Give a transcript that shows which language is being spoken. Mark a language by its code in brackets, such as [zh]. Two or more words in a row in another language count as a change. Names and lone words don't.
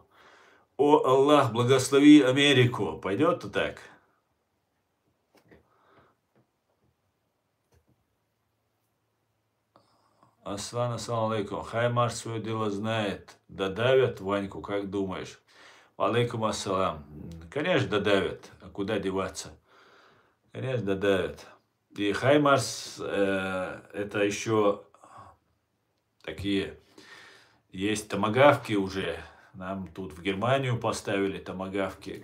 [ru] О Аллах, благослови Америку. Пойдет-то так? Аслан, [ar] السلام عليكم. [ru] Хаймарс свое дело знает. Додавят Ваньку, как думаешь? [ar] عليكم السلام. [ru] Конечно, додавят. А куда деваться? Конечно, додавят. И Хаймарс это еще такие... Есть томагавки уже. Нам тут в Германию поставили томагавки.